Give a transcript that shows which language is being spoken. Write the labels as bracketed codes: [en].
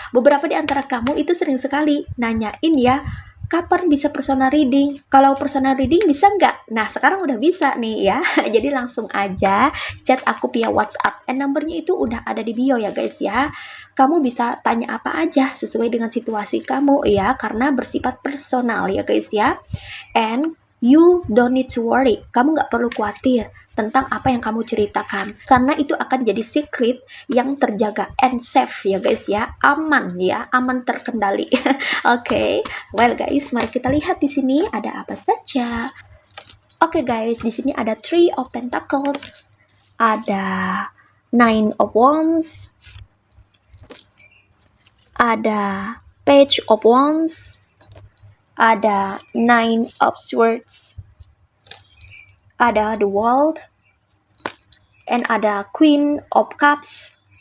[id] Beberapa di antara kamu itu sering sekali nanyain ya, kapan bisa personal reading? Kalau personal reading bisa nggak? Nah, sekarang udah bisa nih ya. Jadi langsung aja chat aku via WhatsApp. Nomornya itu udah ada di bio ya guys ya. Kamu bisa tanya apa aja sesuai dengan situasi kamu ya, karena bersifat personal ya guys ya. [en] And you don't need to worry. [id] Kamu nggak perlu khawatir tentang apa yang kamu ceritakan, karena itu akan jadi secret yang terjaga [en] and safe [id] ya guys ya, aman ya, aman terkendali. Oke, [en] well guys, [id] mari kita lihat di sini ada apa saja. Oke guys, di sini ada Three of Pentacles, ada Nine of Wands, ada Page of Wands, ada Nine of Swords, ada The World, and ada Queen of Cups,